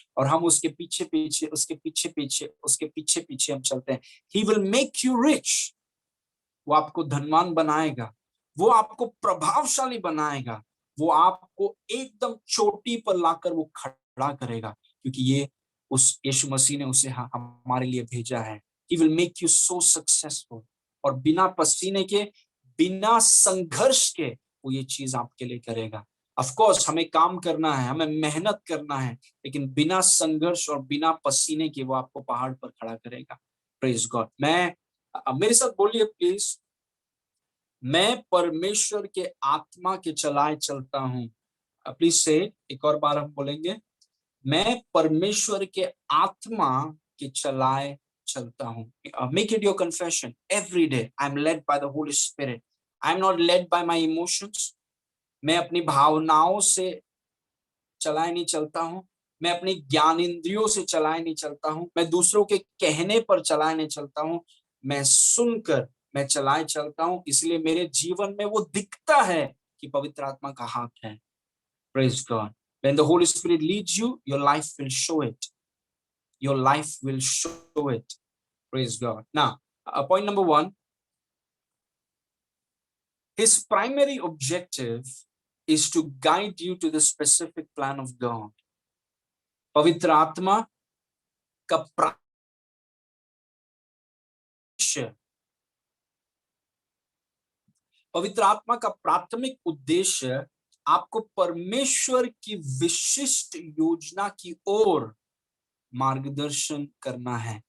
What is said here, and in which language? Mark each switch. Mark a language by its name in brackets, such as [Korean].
[Hindi] और हम उसके पीछे पीछे, उसके पीछे पीछे, उसके पीछे पीछे हम चलते हैं। [English] He will make you rich। [Hindi] वो आपको धनवान बनाएगा, वो आपको प्रभावशाली बनाएगा, वो आपको एकदम चोटी पर लाकर वो खड़ा करेगा। क्योंकि ये उस यीशु मसीह ने उसे हमारे लिए भेजा है। [English] He will make you so successful। [Hindi] और बिना पसीने के, बिना संघर्ष के वो ये चीज आपके लिए करेगा। ऑफ कोर्स हमें काम करना है, हमें मेहनत करना है, लेकिन बिना संघर्ष और बिना पसीने के वो आपको पहाड़ पर खड़ा करेगा। [English] Praise God. [Hindi] मेरे साथ बोलिए प्लीज, मैं परमेश्वर के आत्मा के चलाए चलता हूं। प्लीज से एक और बार हम बोलेंगे, मैं परमेश्वर के आत्मा के चलाए चलता हूं। [English] Make it your confession every day. I am led by the Holy Spirit. I am not led by my emotions, [Hindi] मैं अपनी भावनाओं से चलाए नहीं चलता हूं, मैं अपनी ज्ञानेंद्रियों से चलाए नहीं चलता हूं, मैं दूसरों के कहने पर चलाए नहीं चलता हूं, मैं सुनकर मैं चलाए चलता हूं। इसलिए मेरे जीवन में वो दिखता है कि पवित्र आत्मा का हाथ है। [English] Praise God. When the Holy Spirit leads you, your life will show it. Your life will show it. Praise God. Now, point number 1, his primary objective is to guide you to the specific plan of God. [Hindi] पवित्र आत्मा का पवित्र आत्मा का प्राथमिक उद्देश्य आपको परमेश्वर की विशिष्ट योजना की ओर मार्गदर्शन करना है।